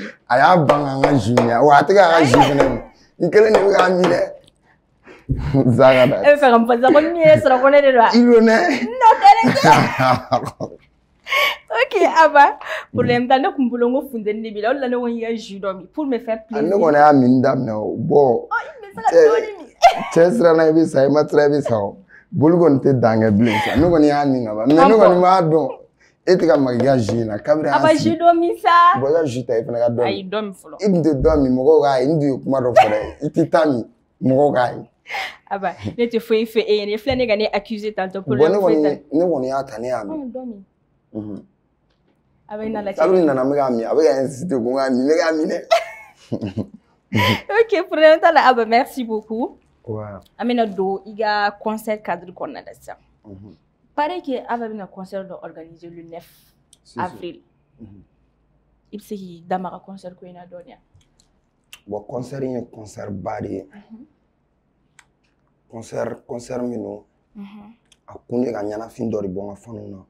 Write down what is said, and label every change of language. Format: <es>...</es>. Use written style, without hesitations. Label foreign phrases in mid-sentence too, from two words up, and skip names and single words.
<bm>A y'a ban k'an ka jus min wa a tɛ k'a ka jus fɛnɛ min. N kelen de bɛ k'a min dɛ. Zaga da. E bɛ fɛ ka n fɔ sisan ko ni min ye sɔrɔ ko ne de don wa? I don dɛ. Non tɛ. Ok Aba, problème t'a ne kun bolo n ko funteni de b'i la o de la ne ko n k'i ka jus dɔ min</bm> <fr>pour me faire plaisir.</fr> <bm>Ne kɔni y'a min daminɛ o bon. I bɛ se ka dɔɔni min. Cɛ siranna i bɛ sa i ma sira i bɛ sa o. Boli kɔni tɛ dan kɛ bilen sa ne kɔni y'a min ka ban mais ne kɔni b'a dɔn e tɛ ka maka i ka jus in na kabiri Aba jus dɔ min sa. Bon i ka jus ta i fana ka dɔ min. Ayi dɔ min fɔlɔ. I tun tɛ dɔ min mɔgɔw k'a ye n tun ye kuma dɔ fɔ dɛ i tɛ taa min mɔgɔw k'a ye. Aba ne tɛ foyi fɛ e ɲɛna i filɛ ne ka ne accuser tantôt bon ne kɔni y'a ta ne y'a min. Dɔ min. Aba i na lajɛ. Kalo nana n bɛ k'a min a bɛ ka insister ko n k'a min ne k'a min dɛ. Ok problème t'a la Aba</bm> <fr>merci beaucoup.</fr> <bm>Ouais. An bɛna don i ka concert cadre kɔnɔna la sisan.</bm> <fr>Paraît que</fr> <bm>Aba bɛna concert dɔ organiser</bm> <fr>le 9 avril.</fr> <bm>I bɛ se k'i da maga concert ko in na dɔɔni wa? Bon concert in ye concert ba de ye. Concert min don a kun ye ka ɲɛnafin dɔ de bɔ n ka faniw na.</bm>